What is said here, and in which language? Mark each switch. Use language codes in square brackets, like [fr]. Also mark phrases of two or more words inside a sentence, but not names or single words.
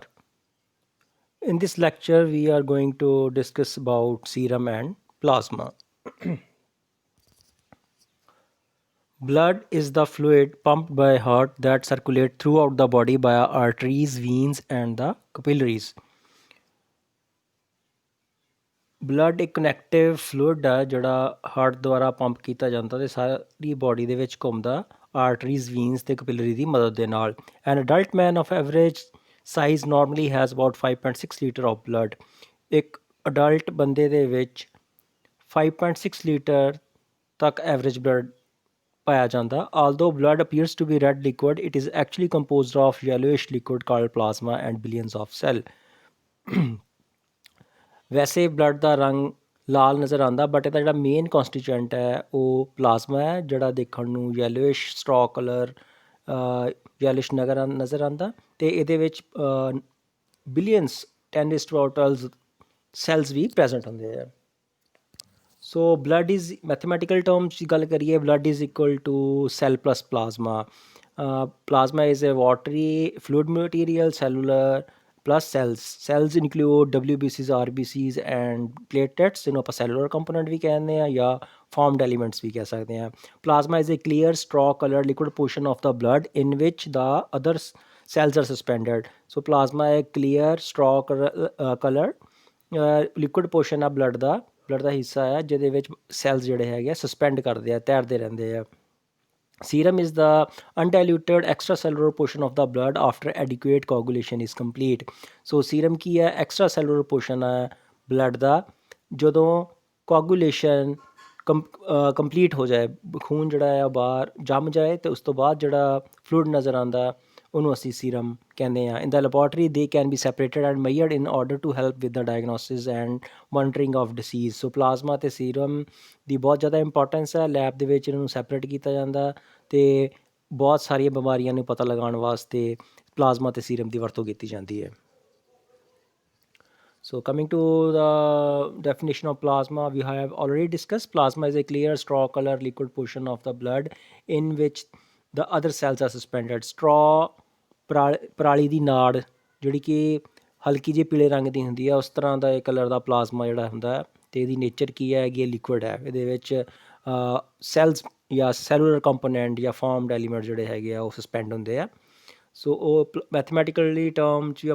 [en] In this lecture, we are going to discuss about serum and plasma. Blood is the fluid pumped by heart that circulates throughout the body via arteries, veins, and the capillaries. [pa] ਬਲੱਡ ਇੱਕ [en] connective fluid [pa] ਹੈ ਜਿਹੜਾ ਹਾਰਟ ਦੁਆਰਾ ਪੰਪ ਕੀਤਾ ਜਾਂਦਾ ਤੇ ਸਾਰੀ ਬੋਡੀ ਦੇ ਵਿੱਚ ਘੁੰਮਦਾ [en] arteries veins [pa] ਤੇ ਕਪਿਲਰੀ ਦੀ ਮਦਦ ਦੇ ਨਾਲ [en] An adult man of average size normally has about 5.6 liter of blood [pa] ਇੱਕ ਅਡਲਟ ਬੰਦੇ ਦੇ ਵਿੱਚ 5.6 ਲੀਟਰ ਤੱਕ ਐਵਰੇਜ ਬਲੱਡ ਪਾਇਆ ਜਾਂਦਾ [en] although blood appears to be red liquid it is actually composed of yellowish liquid called plasma and billions of cells [pa] ਵੈਸੇ ਬਲੱਡ ਦਾ ਰੰਗ ਲਾਲ ਨਜ਼ਰ ਆਉਂਦਾ ਬਟ ਇਹਦਾ ਜਿਹੜਾ [en] main constituent [pa] ਹੈ ਉਹ ਪਲਾਜ਼ਮਾ ਹੈ ਜਿਹੜਾ ਦੇਖਣ ਨੂੰ [en] yellowish straw color yellowish [pa] ਨਜ਼ਰ ਆਉਂਦਾ ਅਤੇ ਇਹਦੇ ਵਿੱਚ [en] billions 10^12 cells [pa] ਵੀ ਪ੍ਰੈਜ਼ੈਂਟ ਹੁੰਦੇ ਆ [en] So blood is mathematical terms [pa] ਦੀ ਗੱਲ ਕਰੀਏ [en] blood is equal to cell plus plasma plasma is a watery fluid material cellular plus cells. Cells include WBCs, RBCs and platelets [pa] ਜਿਹਨੂੰ ਆਪਾਂ [en] cellular component [pa] ਵੀ ਕਹਿੰਦੇ ਆ ਜਾਂ [en] formed elements [pa] ਵੀ ਕਹਿ ਸਕਦੇ ਆ [en] plasma is a clear straw colored liquid portion of the blood in which the other cells are suspended. So plasma a clear straw colored liquid portion [pa] ਆ blood ਦਾ ਹਿੱਸਾ ਹੈ ਜਿਹਦੇ ਵਿੱਚ ਸੈਲਸ ਜਿਹੜੇ ਹੈਗੇ ਆ ਸਸਪੈਂਡ ਕਰਦੇ ਆ ਤੈਰਦੇ ਰਹਿੰਦੇ ਆ [en] Serum is the undiluted extracellular portion of the blood after adequate coagulation is complete. [pa] So serum ਕੀ ਹੈ [en] extracellular portion [pa] ਹੈ blood ਦਾ ਜਦੋਂ coagulation ਕੰਪਲੀਟ ਹੋ ਜਾਏ ਖੂਨ ਜਿਹੜਾ ਆ ਬਾਹਰ ਜੰਮ ਜਾਏ ਅਤੇ ਉਸ ਤੋਂ ਬਾਅਦ ਜਿਹੜਾ ਫਲੂਇਡ ਨਜ਼ਰ ਆਉਂਦਾ ਉਹਨੂੰ ਅਸੀਂ ਸੀਰਮ ਕਹਿੰਦੇ ਹਾਂ [en] in the laboratory they can be separated and measured in order to help with the diagnosis and monitoring of disease [pa] ਸੋ ਪਲਾਜ਼ਮਾ ਅਤੇ ਸੀਰਮ ਦੀ ਬਹੁਤ ਜ਼ਿਆਦਾ ਇੰਪੋਰਟੈਂਸ ਹੈ ਲੈਬ ਦੇ ਵਿੱਚ ਇਹਨਾਂ ਨੂੰ ਸੈਪਰੇਟ ਕੀਤਾ ਜਾਂਦਾ ਅਤੇ ਬਹੁਤ ਸਾਰੀਆਂ ਬਿਮਾਰੀਆਂ ਨੂੰ ਪਤਾ ਲਗਾਉਣ ਵਾਸਤੇ ਪਲਾਜ਼ਮਾ ਅਤੇ ਸੀਰਮ ਦੀ ਵਰਤੋਂ ਕੀਤੀ ਜਾਂਦੀ ਹੈ [en] So coming to the definition of plasma, we have already discussed plasma is a clear straw color liquid portion of the blood in which the other cells are suspended. [pa] Straw ਪਰਾਲੀ ਦੀ ਨਾੜ ਜਿਹੜੀ ਕਿ ਹਲਕੀ ਜਿਹੀ ਪੀਲੇ ਰੰਗ ਦੀ ਹੁੰਦੀ ਹੈ ਉਸ ਤਰ੍ਹਾਂ ਦਾ ਇਹ ਕਲਰ ਦਾ ਪਲਾਜ਼ਮਾ ਜਿਹੜਾ ਹੁੰਦਾ ਅਤੇ ਇਹਦੀ ਨੇਚਰ ਕੀ ਹੈ ਕਿ ਇਹ ਲਿਕੁਇਡ ਹੈ ਇਹਦੇ ਵਿੱਚ ਸੈਲਸ ਜਾਂ [en] cellular component [pa] ਜਾਂ [en] formed element [pa] ਜਿਹੜੇ ਹੈਗੇ ਆ ਉਹ ਸਸਪੈਂਡ ਹੁੰਦੇ ਆ ਸੋ ਉਹ [en] mathematically term [pa] 'ਚ ਵੀ